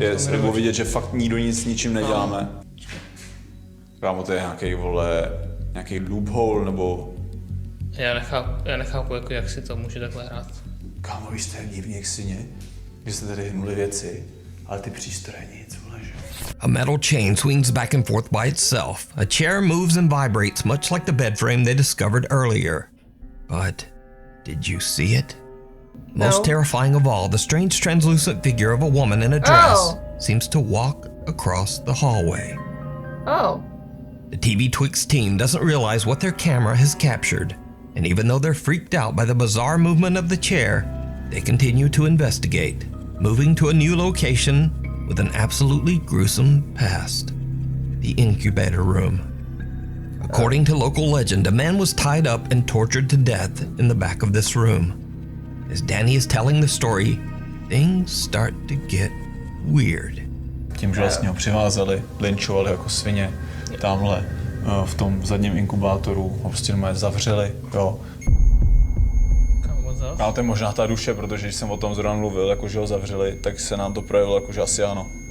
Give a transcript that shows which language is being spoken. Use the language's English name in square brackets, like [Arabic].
[English] Yes, [Czech] nebo vidět, že fakt nikdo nic s ničím neděláme. Kámo, to je nějaký, vole, nějaký loophole, nebo... Já nechápu, jako, jak si to může takhle hrát. Kámo, vy jste divní jak syně, že jste tady hnuli věci, ale ty přístroje nic, vole, že? [English] A metal chain swings back and forth by itself. A chair moves and vibrates much like the bed frame they discovered earlier. But did you see it? Most terrifying of all, the strange translucent figure of a woman in a dress seems to walk across the hallway. Oh. The TV Twix team doesn't realize what their camera has captured, and even though they're freaked out by the bizarre movement of the chair, they continue to investigate, moving to a new location with an absolutely gruesome past. the incubator room. According to local legend, a man was tied up and tortured to death in the back of this room. As Danny is telling the story, things start to get weird. [Czech] Tím, že vlastně ho přivázali, linčovali jako svině, tamhle v tom zadním inkubátoru ho prostě normálně zavřeli, jo. A to je možná ta duše, protože když jsem o tom zrovna mluvil, jako že ho zavřeli, tak se nám to projevilo jako, že asi ano.